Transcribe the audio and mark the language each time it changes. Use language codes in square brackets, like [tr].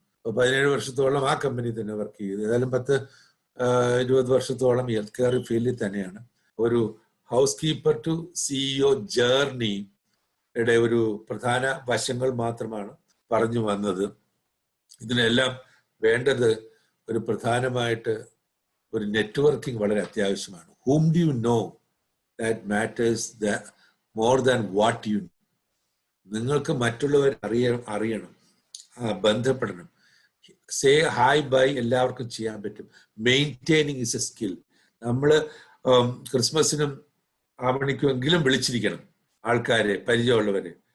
[ml] അപ്പൊ 17 വർഷത്തോളം ആ കമ്പനി തന്നെ വർക്ക് ചെയ്തു. ഏതായാലും 10-20 വർഷത്തോളം ഹെൽത്ത് കെയർ ഫീൽഡിൽ തന്നെയാണ്. ഒരു ഹൗസ് കീപ്പർ ടു CEO ജേർണിയുടെ ഒരു പ്രധാന വശങ്ങൾ മാത്രമാണ് പറഞ്ഞു വന്നത്. ഇതിനെല്ലാം വേണ്ടത് ഒരു പ്രധാനമായിട്ട് ഒരു നെറ്റ്വർക്കിംഗ് വളരെ അത്യാവശ്യമാണ്. [en] whom do you know that matters more than what you know. [ml] നിങ്ങൾക്ക് മറ്റുള്ളവർ അറിയണം, ബന്ധപ്പെടണം. [en] say hi bye [ml] എല്ലാവർക്കും ചെയ്യാൻ പറ്റും. [en] Maintaining is a skill. [ml] നമ്മൾ ക്രിസ്മസിനും ആ മണിക്കെങ്കിലും വിളിച്ചിരിക്കണം ആൾക്കാരെ, പരിചയമുള്ളവരെ.